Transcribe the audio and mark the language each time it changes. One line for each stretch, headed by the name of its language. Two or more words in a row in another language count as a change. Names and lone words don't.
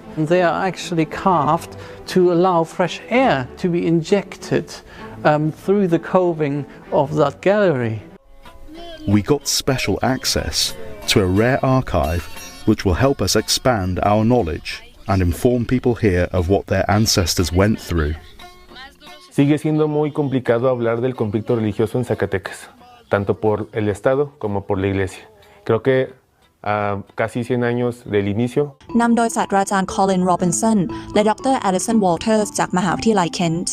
English: And they are actually carved to allow fresh air to be injected through the coving of that gallery. We got special access to a rare archive which will help us expand our knowledge and inform people here of what their ancestors went through.
Spanish: Sigue siendo muy complicado hablar del conflicto religioso en Zacatecas, tanto por el Estado como por la Iglesia. Creo que a casi 100 años del inicio.
Thai: นำโดยศาสตราจารย์ Colin Robinson และ Dr. Alison Walters จากมหาวิทยาลัย Kent.